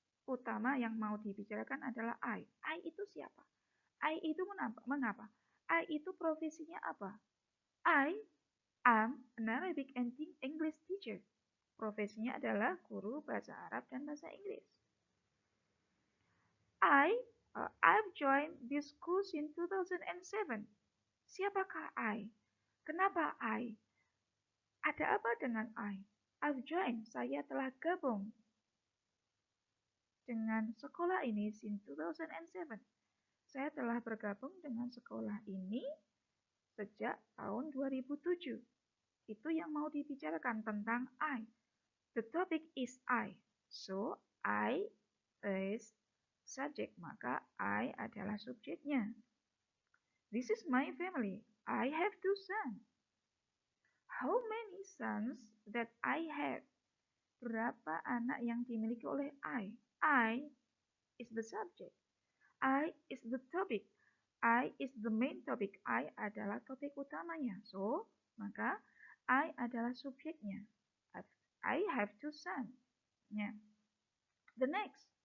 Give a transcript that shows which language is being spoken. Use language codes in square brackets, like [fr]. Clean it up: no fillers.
[id] Utama yang mau dibicarakan adalah I. I itu siapa? I itu mengapa? I itu profesinya apa? [en] I am an Arabic and English teacher. [id] Profesinya adalah guru bahasa Arab dan bahasa Inggris. [en] I've joined this course in 2007. [id] Siapakah I? Kenapa I? Ada apa dengan I? [en] I've joined, [id] saya telah gabung dengan sekolah ini since 2007. Saya telah bergabung dengan sekolah ini sejak tahun 2007. Itu yang mau dibicarakan tentang I. [en] The topic is I. So, I is subject, [id] maka I adalah subjeknya. [en] This is my family. I have 2 sons. How many sons that I have? [id] Berapa anak yang dimiliki oleh I? [en] I is the subject. I is the topic. I is the main topic. [id] I adalah topik utamanya. So, maka I adalah subjeknya. [en] I have 2 sons. Yeah. The next.